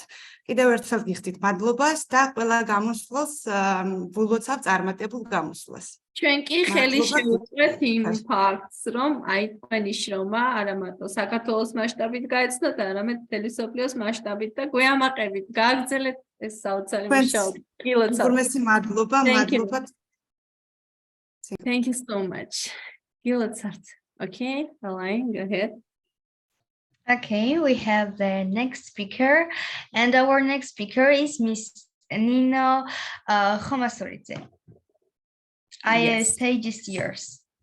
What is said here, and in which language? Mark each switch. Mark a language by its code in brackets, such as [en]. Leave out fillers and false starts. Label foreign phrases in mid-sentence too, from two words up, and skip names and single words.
[ka] კიდევ ერთხელ გიხდით მადლობას და ყველა გამოსვლას ვილოცავ წარმატებულ გამოსვლას. ჩვენ კი ხელი შევუწყეთ იმ ფაქტს, რომ აი თქვენი შრომა არა მარტო საქართველოს მასშტაბით გაეცნოთ, არამედ მთელი სოფლიოს масштабით და გვეამაყებით. გააგრძელეთ ეს საოცარი მუშაობა. უღრმესი მადლობა. [en] Thank you so much. გილოცავთ. Okay, Elaine, go ahead. Okay, we have the next speaker, and our next speaker is Miss Nino Khomasoridze. Stage is yours.